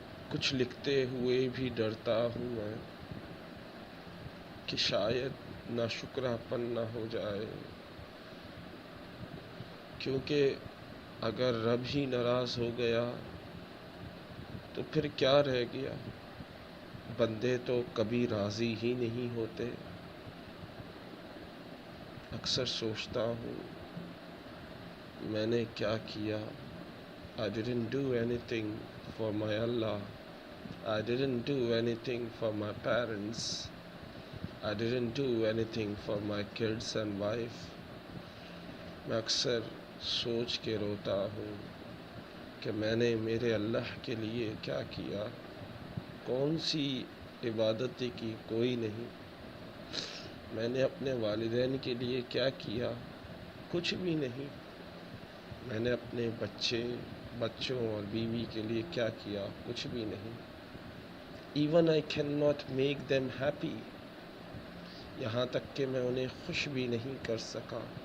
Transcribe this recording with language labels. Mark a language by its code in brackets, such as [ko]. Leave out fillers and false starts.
[ur] کچھ لکھتے ہوئے بھی ڈرتا ہوں میں کہ شاید ناشکرا پن نہ ہو جائے، کیونکہ اگر رب ہی ناراض ہو گیا تو پھر کیا رہ گیا؟ بندے تو کبھی راضی ہی نہیں ہوتے۔ اکثر سوچتا ہوں میں نے کیا کیا؟ [en] I didn't do anything for my Allah. I didn't do anything for my parents. I didn't do anything for my kids and wife. [ur] میں اکثر سوچ کے روتا ہوں کہ میں نے میرے اللہ کے لیے کیا کیا؟ کون سی عبادت کی؟ کوئی نہیں۔ میں نے اپنے والدین کے لیے کیا کیا؟ کچھ بھی نہیں۔ میں نے اپنے بچوں اور بیوی کے لیے کیا کیا؟ کچھ بھی نہیں۔ [en] Even I cannot make them happy۔ [ur] یہاں تک کہ میں انہیں خوش بھی نہیں کر سکا۔